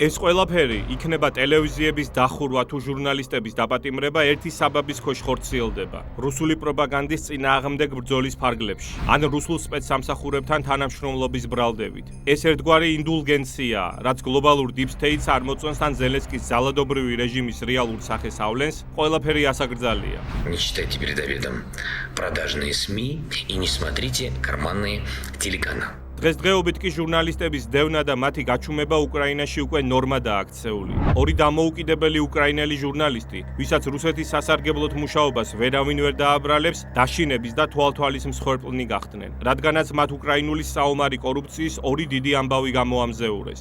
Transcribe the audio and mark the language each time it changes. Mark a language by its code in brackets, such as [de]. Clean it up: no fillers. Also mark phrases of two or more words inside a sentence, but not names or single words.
[ka] ეს ყველაფერი იქნება ტელევიზიების დახურვა თუ ჟურნალისტების დაპატიმრება ერთი საბაბის ქვეშ ხორციელდება. რუსული პროპაგანდის წინააღმდეგ ბრძოლის ფარგლებში, ან რუსულ სპეცსამსახურებთან თანამშრომლობის ბრალდებით. ეს ერთგვარი ინდულგენციაა, რაც გლობალურ [en] deep state- [ka] ს არ მოწონს ან ზელენსკის ძალადობრივი რეჟიმის რეალურ სახეს ავლენს, ყველაფერი ასაკრძალია. [ru] Не считайте передоведом продажные СМИ и не смотрите карманные телеканалы. [ka] დღესდღეობით კი ჟურნალისტების დევნა და მათი გაჩუმება უკრაინაში უკვე ნორმადაა აქცეული. ორი დამოუკიდებელი უკრაინელი ჟურნალისტი, ვისაც რუსეთის სასარგებლოდ მუშაობას ვერავინ ვერ დააბრალებს, დაშინების და თვალთვალის მსხვერპლნი გახდნენ, რადგანაც მათ უკრაინული საომარი კორუფციის ორი დიდი ამბავი გამოამზეურეს.